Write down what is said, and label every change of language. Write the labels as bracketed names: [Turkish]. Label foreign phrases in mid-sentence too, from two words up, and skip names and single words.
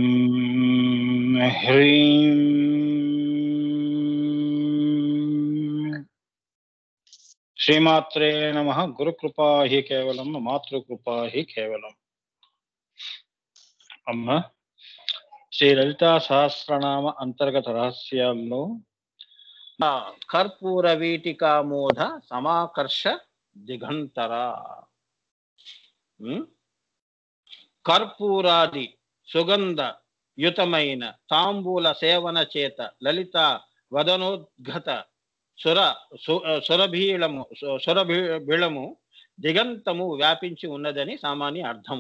[Sanskrit] ह्रीं श्रीमात्रे नमः। गुरुकृपा ही केवलं मातृकृपा ही केवలం। [Telugu] అమ్మ శ్రీ లలితా సహస్రనామ అంతర్గత రహస్యాల్లో కర్పూర వీటికామోధ సమాకర్ష దిగంతర కర్పూరాది సుగంధ యుతమైన తాంబూల సేవన చేత లలిత వదనోద్గత సురభీళము దిగంతము వ్యాపించి ఉన్నదని సామాన్య అర్థము.